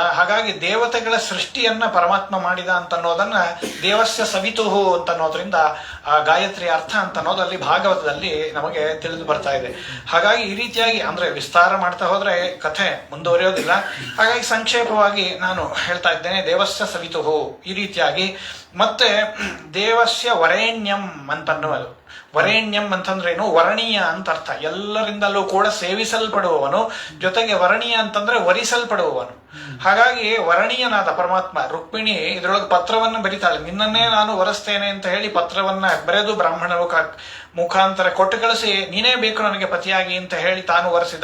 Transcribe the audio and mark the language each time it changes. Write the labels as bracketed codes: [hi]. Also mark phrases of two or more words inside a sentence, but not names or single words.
[kn] ಹಾಗಾಗಿ ದೇವತೆಗಳ ಸೃಷ್ಟಿಯನ್ನ ಪರಮಾತ್ಮ ಮಾಡಿದ ಅಂತ ಅನ್ನೋದನ್ನ [sa] ದೇವಸ್ಯ ಸವಿತುಹು [kn] ಅಂತ ಅನ್ನೋದ್ರಿಂದ ಆ ಗಾಯತ್ರಿ ಅರ್ಥ ಅಂತ ಅನ್ನೋದಲ್ಲಿ ಭಾಗವತದಲ್ಲಿ ನಮಗೆ ತಿಳಿದು ಬರ್ತಾ ಇದೆ. ಹಾಗಾಗಿ ಈ ರೀತಿಯಾಗಿ ಅಂದ್ರೆ ವಿಸ್ತಾರ ಮಾಡ್ತಾ ಹೋದ್ರೆ ಕಥೆ ಮುಂದುವರಿಯೋದಿಲ್ಲ. ಹಾಗಾಗಿ ಸಂಕ್ಷೇಪವಾಗಿ ನಾನು ಹೇಳ್ತಾ ಇದ್ದೇನೆ. [sa] ದೇವಸ್ಯ ಸವಿತುಹು [kn] ಈ ರೀತಿಯಾಗಿ. ಮತ್ತೆ [sa] ದೇವಸ್ಯ ವರೇಣ್ಯಂ [kn] ಅಂತನ್ನುವುದು. ವರೇಣ್ಯಂ ಅಂತಂದ್ರೇನು? ವರಣೀಯ ಅಂತ ಅರ್ಥ. ಎಲ್ಲರಿಂದಲೂ ಕೂಡ ಸೇವಿಸಲ್ಪಡುವವನು, ಜೊತೆಗೆ ವರಣೀಯ ಅಂತಂದ್ರೆ ವರಿಸಲ್ಪಡುವವನು. ಹಾಗಾಗಿ ವರಣೀಯನಾದ ಪರಮಾತ್ಮ. ರುಕ್ಮಿಣಿ ಇದರೊಳಗೆ ಪತ್ರವನ್ನು ಬರೀತಾಳೆ, ನಿನ್ನನ್ನೇ ನಾನು ವರಿಸ್ತೇನೆ ಅಂತ ಹೇಳಿ ಪತ್ರವನ್ನ ಬರೆದು ಬ್ರಾಹ್ಮಣರು ಮುಖಾಂತರ ಕೊಟ್ಟು ಕಳಿಸಿ, ನೀನೇ ಬೇಕು ನನಗೆ ಪತಿಯಾಗಿ ಅಂತ ಹೇಳಿ ತಾನು ವರಿಸಿದ.